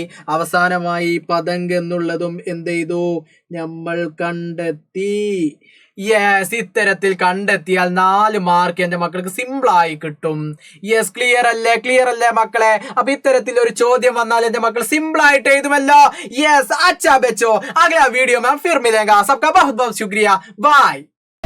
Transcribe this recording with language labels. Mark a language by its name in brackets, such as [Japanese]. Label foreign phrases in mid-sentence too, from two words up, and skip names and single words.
[Malayalam] അവസാനമായി പതങ്ക് എന്നുള്ളതും എന്ത് ചെയ്തു? നമ്മൾ കണ്ടെത്തി. യെസ്, ഇത്തരത്തിൽ കണ്ടെത്തിയാൽ 4 മാർക്ക് എന്റെ മക്കൾക്ക് സിമ്പിൾ ആയി കിട്ടും. യെസ്, ക്ലിയർ അല്ലേ മക്കളെ? അപ്പൊ ഇത്തരത്തിൽ ഒരു ചോദ്യം വന്നാൽ എന്റെ മക്കൾ സിമ്പിൾ ആയിട്ട് എഴുതുമല്ലോ. [Hindi] യെസ്, अच्छा बच्चो. अगला वीडियो में फिर मिलेगा. सबका बहुत बहुत शुक्रिया. बाय.